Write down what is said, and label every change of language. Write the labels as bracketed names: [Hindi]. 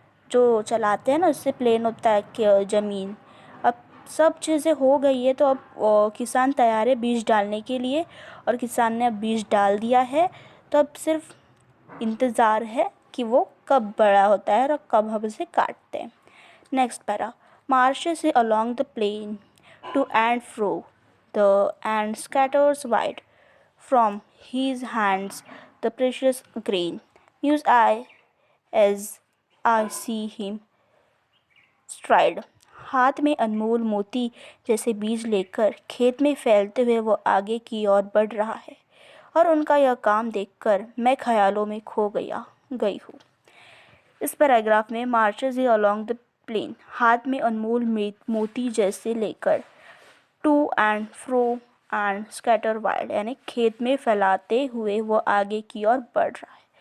[Hindi] जो चलाते हैं ना, उससे प्लेन होता है कि ज़मीन. अब सब चीज़ें हो गई है, तो अब किसान तैयार है बीज डालने के लिए, और किसान ने अब बीज डाल दिया है. तो अब सिर्फ इंतज़ार है कि वो कब बड़ा होता है और कब हम उसे काटते हैं. [English] Next para. Marches he along the plain to and fro, the and scatters wide from his hands the precious grain. Muse I as I see him stride. [Hindi] हाथ में अनमोल मोती जैसे बीज लेकर खेत में फैलते हुए वो आगे की ओर बढ़ रहा है और उनका यह काम देखकर मैं ख्यालों में खो गई हूँ। इस पैराग्राफ में [English] marches he along the plain, [Hindi] हाथ में अनमोल मोती जैसे लेकर, [English] to and fro and scatter wide, [Hindi] यानी खेत में फैलाते हुए वो आगे की ओर बढ़ रहा है।